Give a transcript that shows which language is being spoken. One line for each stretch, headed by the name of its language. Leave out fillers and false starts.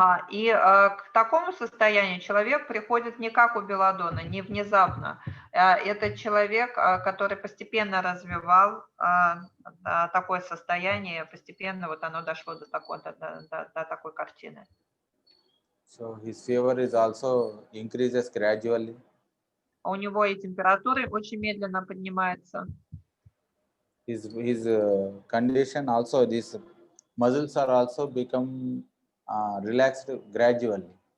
Russian: И к такому состоянию человек приходит не как у белладонны, не внезапно. Это человек, который постепенно развивал такое состояние, постепенно вот оно дошло до такой картины.
English: So his fever is also increases gradually.
Russian: У него и температура очень медленно поднимается.
English: His condition also, these muscles are also become relaxed gradually.